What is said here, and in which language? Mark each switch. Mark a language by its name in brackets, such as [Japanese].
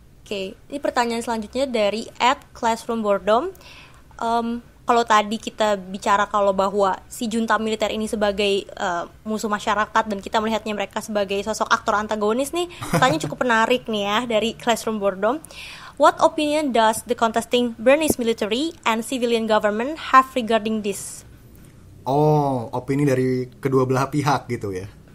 [Indonesian] Ini pertanyaan selanjutnya dari @classroomboredom. Kalau tadi kita bicara kalau bahwa si junta militer ini sebagai musuh masyarakat dan kita melihatnya mereka sebagai sosok aktor antagonis nih, pertanyaan cukup menarik nih ya dari Classroom Boredom. [English] What opinion does the contesting Burmese military and civilian government have regarding this? [Indonesian] Opini dari kedua belah pihak gitu ya.